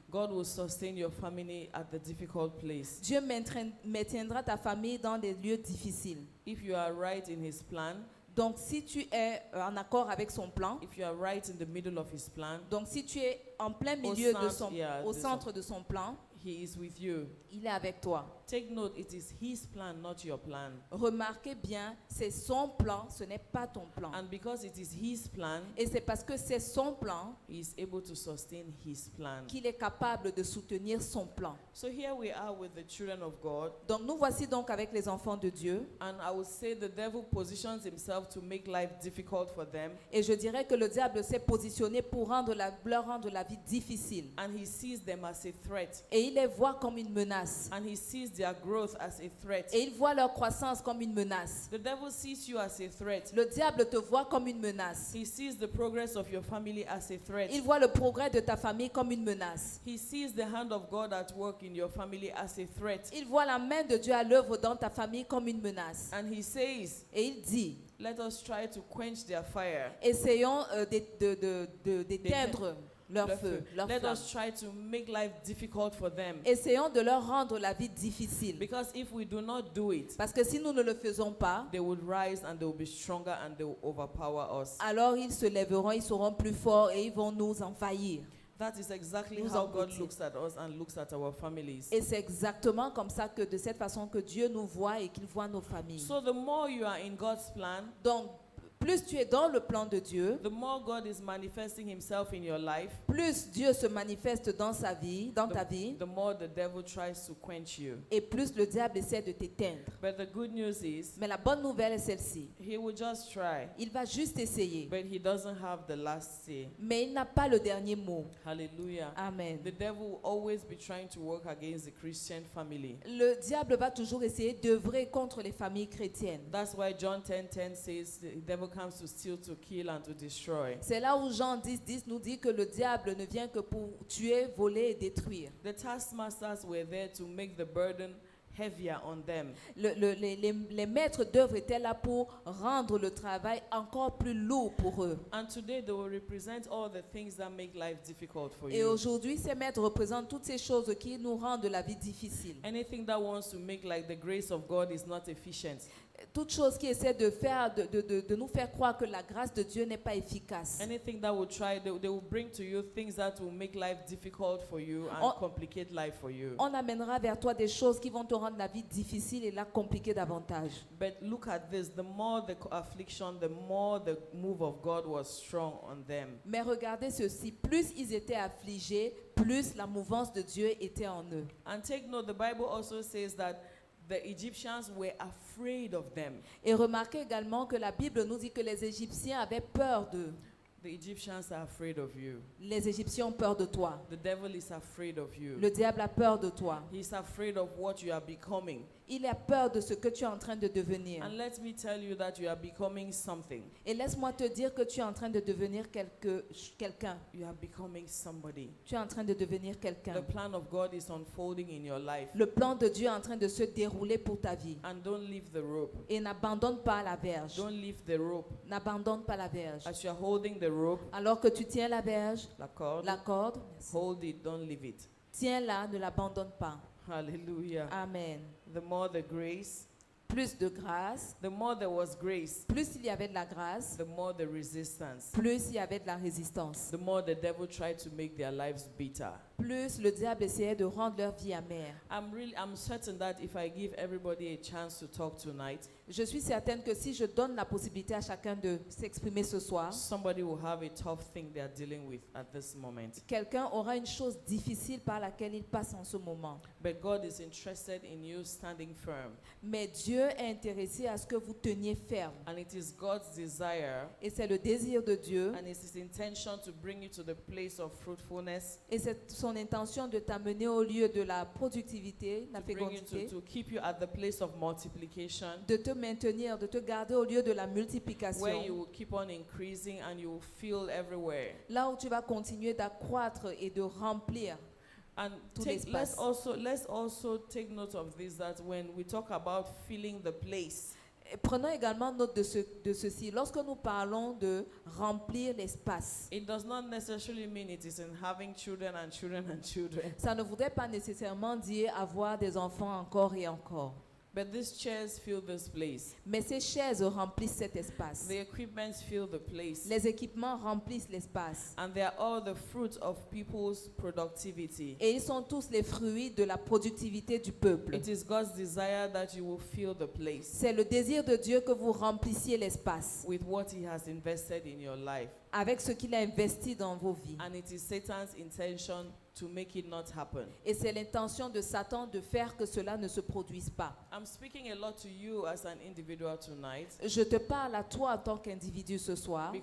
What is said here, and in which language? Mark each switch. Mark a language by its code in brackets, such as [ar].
[en] God will sustain your family at the difficult place. [fr] Dieu maintiendra ta famille dans des lieux difficiles. [en] If you are right in His plan, [fr] Donc si tu es en accord avec son plan, [en] if you are right in the middle of his plan, [fr] donc si tu es en plein milieu au de centre de son plan, [en] he is with you. [fr] il est avec toi. [en] Take note, it is his plan, not your plan. [fr] Remarquez bien, c'est son plan, ce n'est pas ton plan. [en] And because it is his plan, [fr] Et c'est parce que c'est son plan [en] he is able to sustain his plan. [fr] qu'il est capable de soutenir son plan. [en] So here we are with the children of God. [fr] Donc nous voici donc avec les enfants de Dieu. [en] And I would say the devil positions himself to make life difficult for them. [fr] Et je dirais que le diable s'est positionné pour leur rendre la vie difficile. [en] And he sees them as a threat. [fr] Et il les voit comme une menace. [en] And he sees their growth as a threat. [fr] Et il voit leur croissance comme une menace. [en] The devil sees you as a threat. [fr] Le diable te voit comme une menace. [en] He sees the progress of your family as a threat. [fr] Il voit le progrès de ta famille comme une menace. [en] He sees the hand of God at work in your family as a threat. [fr] Il voit la main de Dieu à l'œuvre dans ta famille comme une menace. [en] And he says, [fr] Et il dit, [en] let us try to quench their fire. [fr] essayons d'éteindre leur feu, leur [en] Let [fr] flamme. [en] us try to make life difficult for them. [fr] Essayons de leur rendre la vie difficile. [en] Because if we do not do it, [fr] Parce que si nous ne le faisons pas, [en] they will rise and they will be stronger and they will overpower us. [fr] alors ils se lèveront, ils seront plus forts et ils vont nous envahir. [en] That is exactly [fr] Nous [en] how God [fr] engloutir. [en] looks at us and looks at our families. [fr] Et c'est exactement comme ça que de cette façon que Dieu nous voit et qu'il voit nos familles. [en] So the more you are in God's plan, [fr] Donc, plus tu es dans le plan de Dieu, [en] the more God is manifesting himself in your life, [fr] plus Dieu se manifeste dans sa vie, dans ta vie, [en] the more the devil tries to quench you. [fr] et plus le diable essaie de t'éteindre. [en] But the good news is, [fr] Mais la bonne nouvelle est celle-ci. [en] he will just try, [fr] Il va juste essayer, [en] but he doesn't have the last say. [fr] mais il n'a pas le dernier mot. [en] Hallelujah. [fr] Amen. [en] The devil will always be trying to work against the Christian family. [fr] Le diable va toujours essayer d'œuvrer contre les familles chrétiennes. [en] That's why John 10:10 says the devil comes to steal, to kill, and to destroy. [fr] C'est là où Jean 10:10 nous dit que le diable ne vient que pour tuer, voler et détruire. [en] The taskmasters were there to make the burden heavier on them. [fr] Les maîtres d'œuvre étaient là pour rendre le travail encore plus lourd pour eux. [en] And today they will represent all the things that make life difficult for [fr] Et [en] you. [fr] aujourd'hui, ces maîtres représentent toutes ces choses qui nous rendent la vie difficile. [en] Anything that wants to make like the grace of God is not efficient. [fr] Toute chose qui essaie de nous faire croire que la grâce de Dieu n'est pas efficace. [en] Anything that will try, they will bring to you things that will make life difficult for you and [fr] On- [en] complicate life for you. [fr] On amènera vers toi des choses qui vont te rendre la vie difficile et la compliquer davantage. [en] But look at this, the more the affliction, the more the move of God was strong on them. [fr] Mais regardez ceci, plus ils étaient affligés, plus la mouvance de Dieu était en eux. [en] And take note, the Bible also says that the Egyptians were afraid of them. [fr] Et remarquez également que la Bible nous dit que les Égyptiens avaient peur d'eux. [en] The Egyptians are afraid of you. [fr] Les Égyptiens ont peur de toi. [en] The devil is afraid of you. [fr] Le diable a peur de toi. [en] He's afraid of what you are becoming. [fr] Il a peur de ce que tu es en train de devenir. [en] And let me tell you that you are becoming something. [fr] Et laisse-moi te dire que tu es en train de devenir quelqu'un. [en] You are becoming somebody. [fr] Tu es en train de devenir [en] The [fr] quelqu'un. [en] plan of God is unfolding in your life. [fr] Le plan de Dieu est en train de se dérouler pour ta vie. [en] And don't leave the rope. [fr] Et n'abandonne pas la verge. [en] Don't leave the rope. [fr] N'abandonne pas la verge. [en] As you are holding the rope, [fr] Alors que tu tiens la verge, la corde, la corde, [en] hold it, don't leave it. [fr] tiens-la, ne l'abandonne pas. [en] Hallelujah. [fr] Amen. [en] The more the grace, [fr] Plus de grâce, [en] the more there was grace, [fr] plus il y avait de la grâce, [en] the more the resistance, [fr] plus il y avait de la résistance. [en] the more the devil tried to make their lives bitter. [fr] Plus le diable essayait de rendre leur vie amère. [en] I'm certain that if I give everybody a chance to talk tonight, [fr] Je suis certaine que si je donne la possibilité à chacun de s'exprimer ce soir, [en] somebody will have a tough thing they are dealing with at this moment. [fr] quelqu'un aura une chose difficile par laquelle il passe en ce moment. [en] But God is interested in you standing firm. [fr] Mais Dieu est intéressé à ce que vous teniez ferme. [en] And it is God's desire [fr] Et c'est le désir de Dieu [en] and it's His intention to bring you to the place of fruitfulness, [fr] et c'est son intention de t'amener au lieu de la productivité, la [en] to bring you [fr] fécondité, [en] to keep you at the place of multiplication, [fr] de te maintenir, de te garder au lieu de la [en] where you [fr] multiplication. [en] will keep on increasing and you will fill everywhere. [fr] Là où tu vas continuer d'accroître et de remplir. [en] And [fr] Tout [en] let's [fr] l'espace. [en] also take note of this, that when we talk about filling the place, [fr] Et prenons également note de ceci. Lorsque nous parlons de remplir l'espace, [en] it does not necessarily mean it is in having children and children and children. [fr] ça ne voudrait pas nécessairement dire avoir des enfants encore et encore. [en] But these chairs fill this place. [fr] Mais ces chaises remplissent cet espace. [en] The equipments fill the place. [fr] Les équipements remplissent l'espace. [en] And they are all the fruits of people's productivity. [fr] Et ils sont tous les fruits de la productivité du peuple. [en] It is God's desire that you will fill the place [fr] C'est le désir de Dieu que vous remplissiez l'espace [en] with what He has invested in your life. [fr] avec ce qu'il a investi dans vos vies. [en] And it is Satan's intention to make it not happen. [fr] Et c'est l'intention de Satan de faire que cela ne se produise pas. [en] I'm speaking a lot to you as an individual tonight [fr] Je te parle à toi en tant qu'individu ce soir,